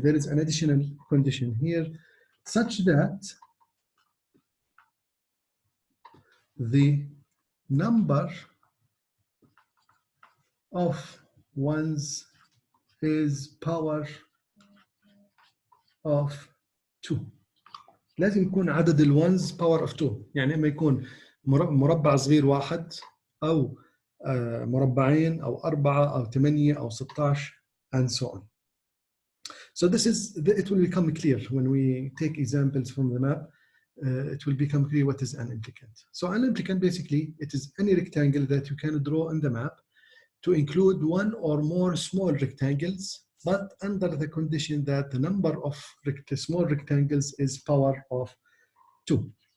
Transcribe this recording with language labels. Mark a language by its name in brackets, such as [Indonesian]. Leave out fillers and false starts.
[English] There is an additional condition here such that the number of ones is power of 2. [Arabic] لازم يكون عدد الونز power of 2. يعني إما يكون مربع صغير واحد أو مربعين أو 4 أو 8 أو 16 [English] and so on. So this is, it will become clear when we take examples from the map. It will become clear what is an implicant. So an implicant, basically, it is any rectangle that you can draw on the map to include one or more small rectangles, but under the condition that the number of small rectangles is power of 2.